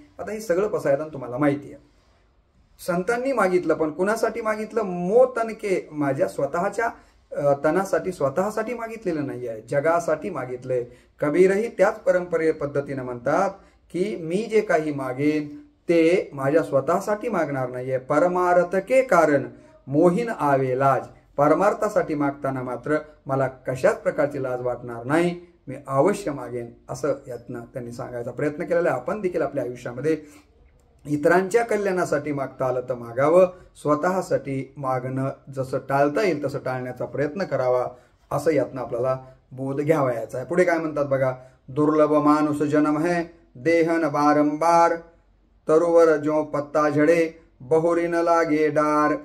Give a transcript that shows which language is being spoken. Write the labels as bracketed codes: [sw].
[mr] आता हे सगळं पसायदान तुम्हाला माहिती आहे. संतांनी मागितलं, पण कुणासाठी मागितलं, मो तनके, माझ्या स्वतःच्या तनासाठी, स्वतःसाठी मागितलेलं नाही आहे, जगासाठी मागितलंय. कबीरही त्याच परंपरे पद्धतीने म्हणतात की मी जे काही मागेन ते माझ्या स्वतःसाठी मागणार नाहीये. [hi] परमार्थ के कारण मोहीन आवे लाज. [mr] परमार्थासाठी मागताना मात्र मला कशाच प्रकारची लाज वाटणार नाही, मी अवश्य मागेन, असं यातनं त्यांनी सांगायचा प्रयत्न केलेला आहे. आपण देखील आपल्या आयुष्यामध्ये इतरांच्या कल्याणासाठी मागता आलं तर मागावं, स्वतःसाठी मागणं जसं टाळता येईल तसं टाळण्याचा प्रयत्न करावा, असं यातनं आपल्याला बोध घ्यावायचा आहे. पुढे काय म्हणतात बघा, [hi] दुर्लभ मानुष जन्म है, देहन बारंबार, तरुवर जो पत्ता झडे, बहुरी न लागे डार.